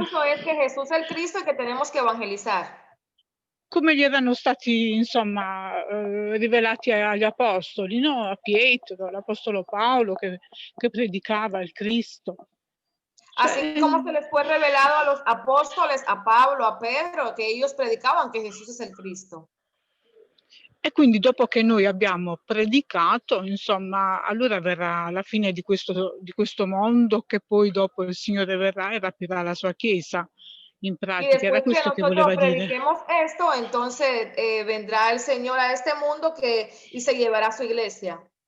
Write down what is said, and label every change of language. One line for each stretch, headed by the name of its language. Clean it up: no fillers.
Spanish: discurso es que Jesús es el Cristo y que tenemos que evangelizar.
Italian: Come gli erano stati, insomma, rivelati agli apostoli, no? A Pietro, all'apostolo Paolo che predicava il Cristo.
Spanish: Así como se les fue revelado a los apóstoles, a Pablo, a Pedro, que ellos predicaban que Jesús es el Cristo.
Italian: E quindi dopo che noi abbiamo predicato, insomma, allora verrà la fine di questo mondo, che poi dopo il Signore verrà e rapirà la sua Chiesa. In pratica era questo che voleva dire.
Spanish: Prediquemos esto, entonces vendrá el Señor a este mundo y se llevará su iglesia.